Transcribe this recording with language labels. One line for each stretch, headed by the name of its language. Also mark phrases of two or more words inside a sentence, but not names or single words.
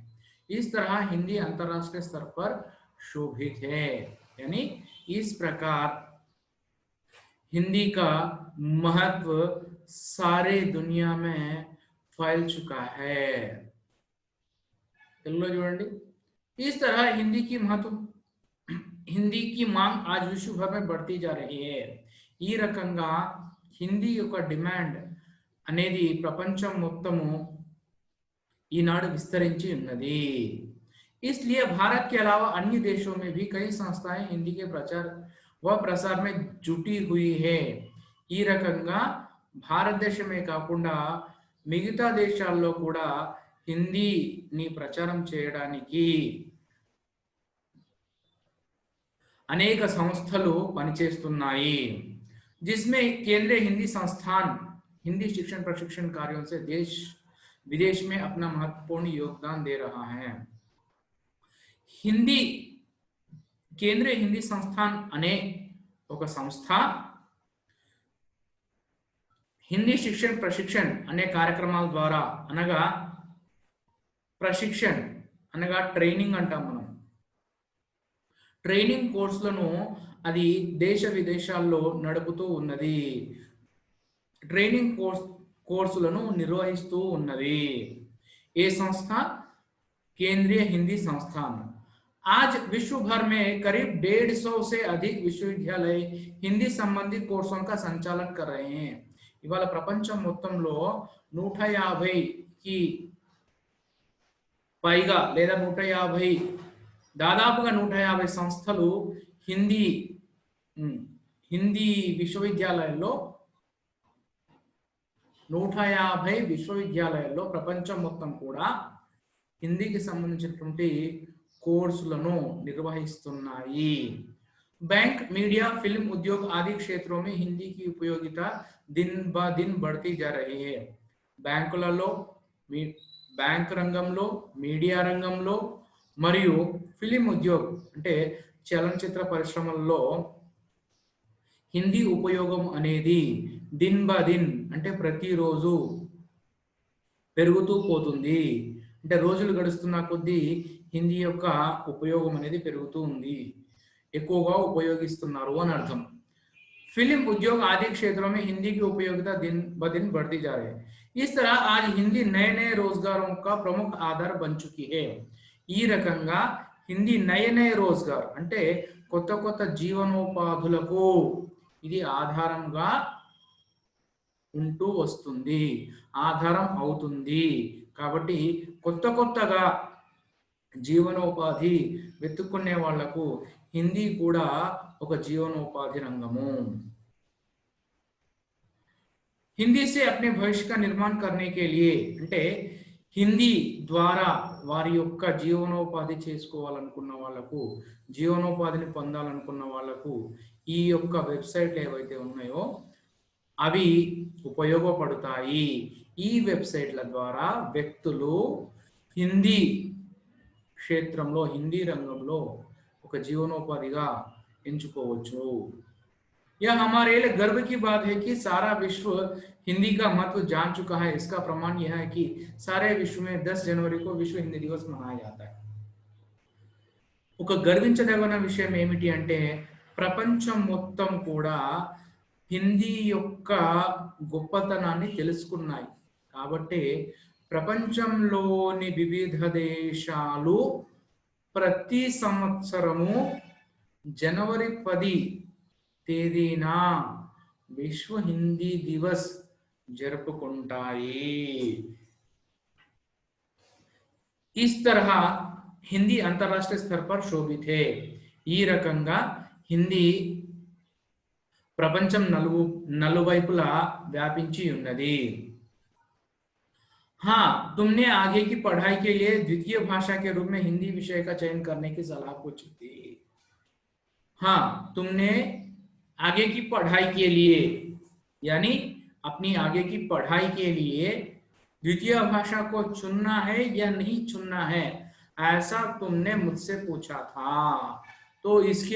Hindi: इस तरह हिंदी अंतरराष्ट्रीय स्तर पर शोभित है, यानी इस प्रकार हिंदी का महत्व सारे दुनिया में फैल चुका है। चलो చూడండి, इस तरह हिंदी की मांग आज विश्व भर में बढ़ती जा रही है।
Telugu: ఈ రకంగా హిందీ యొక్క డిమాండ్ అనేది ప్రపంచం మొత్తము ఈనాడు విస్తరించి ఉన్నది।
Hindi: इसलिए भारत के अलावा अन्य देशों में भी कई संस्थाएं हिंदी के प्रचार व प्रसार में जुटी हुई है।
Telugu: ఈ రకంగా భారతదేశమే కాకుండా మిగతా దేశాల్లో కూడా హిందీని ప్రచారం చేయడానికి అనేక సంస్థలు పనిచేస్తున్నాయి,
Hindi: जिसमें केंद्रीय हिंदी संस्थान हिंदी शिक्षण प्रशिक्षण कार्यों से देश विदेश में अपना महत्वपूर्ण योगदान दे रहा है।
Telugu: हिंदी केंद्रीय हिंदी संस्थान अने ఒక సంస్థ హిందీ శిక్షణ ప్రశిక్షణ అనే కార్యక్రమాల ద్వారా, అనగా ప్రశిక్షణ అనగా ట్రైనింగ్ అంటాం మనం, ట్రైనింగ్ కోర్సులను అది దేశ విదేశాల్లో నడుపుతూ ఉన్నది, ట్రైనింగ్ కోర్సులను నిర్వహిస్తూ ఉన్నది।
Hindi: ये संस्था केंद्रीय हिंदी संस्थान आज विश्व भर में करीब 150 से अधिक विश्वविद्यालय हिंदी संबंधी कोर्सों का संचालन कर रहे हैं।
Telugu: ఇవాళ ప్రపంచం మొత్తంలో 150కి పైగా లేదా 150 దాదాపుగా 150 సంస్థలు హిందీ విశ్వవిద్యాలయాల్లో 150 విశ్వవిద్యాలయాల్లో ప్రపంచం మొత్తం కూడా హిందీకి సంబంధించినటువంటి కోర్సులను నిర్వహిస్తున్నాయి।
Hindi: बैंक, मीडिया, फिल्म उद्योग आदि क्षेत्रों में हिंदी की उपयोगिता दिन ब दिन बढ़ती जा रही है।
Telugu: బ్యాంకులలో, బ్యాంక్ రంగంలో, మీడియా రంగంలో మరియు
Hindi: फिल्म उद्योग
Telugu: అంటే చలనచిత్ర పరిశ్రమల్లో హిందీ ఉపయోగం అనేది
Hindi: दिन ब दिन
Telugu: అంటే ప్రతిరోజు పెరుగుతూ పోతుంది। అంటే రోజులు గడుస్తున్న కొద్దీ హిందీ యొక్క ఉపయోగం అనేది పెరుగుతూ ఉంది, ఎక్కువగా ఉపయోగిస్తున్నారు అని అర్థం।
Hindi: फिल्म उद्योग आदि क्षेत्रों में हिंदी की उपयोगिता दिन ब दिन बढ़ती जा रही है। इस तरह आज हिंदी नए नए रोजगारों का प्रमुख आधार बन चुकी है।
Telugu: ఈ రకంగా హిందీ
Hindi: नय रोजगार
Telugu: అంటే కొత్త కొత్త జీవనోపాధులకు ఇది ఆధారంగా ఉంటూ వస్తుంది, ఆధారం అవుతుంది। కాబట్టి కొత్త కొత్తగా జీవనోపాధి వెతుక్కునే వాళ్లకు హిందీ కూడా ఒక జీవనోపాధి రంగము।
Hindi: हिंदी से अपने भविष्य का निर्माण करने के लिए
Telugu: అంటే హిందీ ద్వారా వారి యొక్క జీవనోపాధి చేసుకోవాలనుకున్న వాళ్లకు, జీవనోపాధిని పొందాలనుకున్న వాళ్లకు ఈ యొక్క వెబ్సైట్లు ఏవైతే ఉన్నాయో అవి ఉపయోగపడతాయి। ఈ వెబ్సైట్ల ద్వారా వ్యక్తులు హిందీ క్షేత్రంలో, హిందీ రంగంలో ఒక జీవనోపాధిగా ఎంచుకోవచ్చు।
Hindi: यह हमारे लिए गर्व की बात है कि सारा विश्व हिंदी का महत्व जान चुका है। इसका प्रमाण यह है कि सारे विश्व में 10 जनवरी को विश्व हिंदी दिवस मनाया जाता है।
Telugu: ఒక గర్వించదగిన విషయం ఏమిటి అంటే ప్రపంచం మొత్తం కూడా హిందీ యొక్క గొప్పతనాన్ని తెలుసుకున్నాయి కాబట్టి ప్రపంచంలోని వివిధ దేశాలు ప్రతి సంవత్సరము జనవరి 10 తేదీన విశ్వ హిందీ దివస్ జరుపుకుంటాయి।
Hindi: इस तरह हिंदी अंतरराष्ट्रीय स्तर पर शोभित है।
Telugu: ఈ రకంగా హిందీ ప్రపంచం నలువైపులా వ్యాపించి ఉన్నది।
Hindi: हाँ, तुमने आगे की पढ़ाई के लिए द्वितीय भाषा के रूप में हिंदी विषय का चयन करने की सलाह पूछी थी। हाँ, तुमने आगे की पढ़ाई के लिए यानी अपनी आगे की पढ़ाई के लिए द्वितीय भाषा को चुनना है या नहीं चुनना है, ऐसा तुमने मुझसे पूछा था।